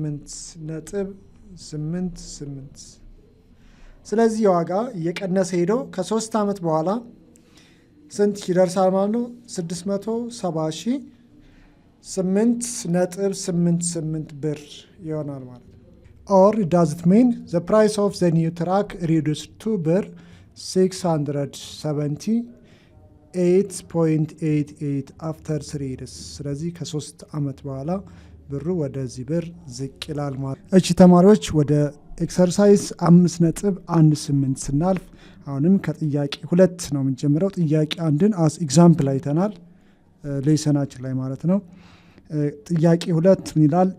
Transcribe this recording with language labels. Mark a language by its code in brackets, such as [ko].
[am] 678.88 ስለዚህ የዋጋ እየቀነሰ ሄዶ ከ3 ዓመት በኋላ ስንት ይደርሳል ማለት ነው? 678.88 ብር ይሆናል ማለት ነው። [en] Or does it mean the price of the new truck reduced to ብር 678.88 after 3 years? [am] ስለዚህ ከ3 ዓመት በኋላ ብሩ ወደዚህ ብር ዝቅ ይላል ማለት። እሺ ተማሪዎች ወደ ኤክሰርሳይዝ 5.18 ስናልፍ አሁንም ከጥያቄ 2 ነው የምንጀምረው። ጥያቄ 1ን አስ ኤግዛምፕል አይተናል ሌሰናችን ላይ ማለት ነው። ጥያቄ 2 ምን ይላል?